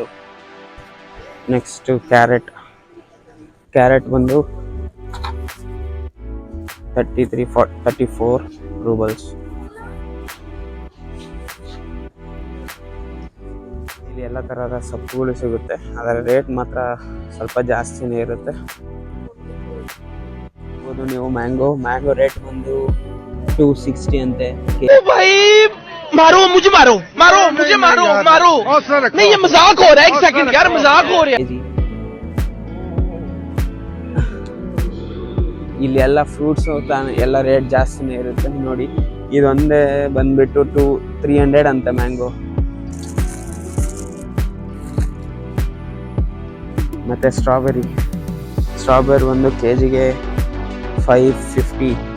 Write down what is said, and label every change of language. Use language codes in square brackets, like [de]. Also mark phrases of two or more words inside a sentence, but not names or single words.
[en] next carrot [kn] ಬಂದು 34 ರೂಬಲ್ಸ್. ಇಲ್ಲಿ ಎಲ್ಲ ಥರದ ಸೊಪ್ಪುಗಳು ಸಿಗುತ್ತೆ, ಅದರ ರೇಟ್ ಮಾತ್ರ ಸ್ವಲ್ಪ ಜಾಸ್ತಿನೇ ಇರುತ್ತೆ. ನೀವು [en] mango rate [kn] ಬಂದು 260 ಅಂತೆ. [hi] मारो मुझे मारो मारो मुझे मारो मारो नहीं ये मजाक हो रहा है. एक सेकंड यार मजाक हो रहा है. [kn] ಇಲ್ಲಿ ಎಲ್ಲ ಫ್ರೂಟ್ಸ್ ಎಲ್ಲ ರೇಟ್ ಜಾಸ್ತಿನೇ ಇರುತ್ತೆ ನೋಡಿ. ಇದೊಂದೇ ಬಂದ್ಬಿಟ್ಟು 300 ಅಂತೆ ಮ್ಯಾಂಗೋ. ಮತ್ತೆ ಸ್ಟ್ರಾಬೆರಿ ಒಂದು ಕೆಜಿಗೆ 550.